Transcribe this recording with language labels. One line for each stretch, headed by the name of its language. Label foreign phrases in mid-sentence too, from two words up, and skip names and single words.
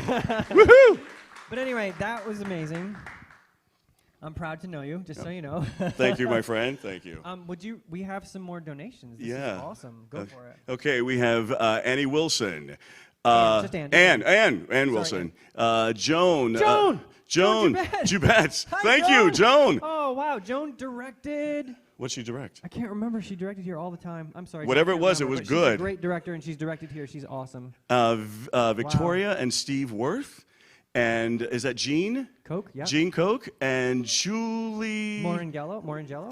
English: Woohoo! But anyway, that was amazing. I'm proud to know you, just so you know. Thank you, my friend. Thank you. We have some more donations. This Yeah. is awesome. Go for it. Okay, we have Annie Wilson. Just Ann. Ann Wilson. Joan. Joan! Joan. Joan Jubets. Hi, Thank Joan. you, Joan. Oh, wow. Joan directed. What'd she direct? I can't remember. She directed here all the time. I'm sorry. Whatever Joan, I it was, can't it was remember, but She's good. a great director, and she's directed here. She's awesome. Victoria and Steve Worth. And is that Jean? Coke, yeah. Jean Coke and Julie. Morangello.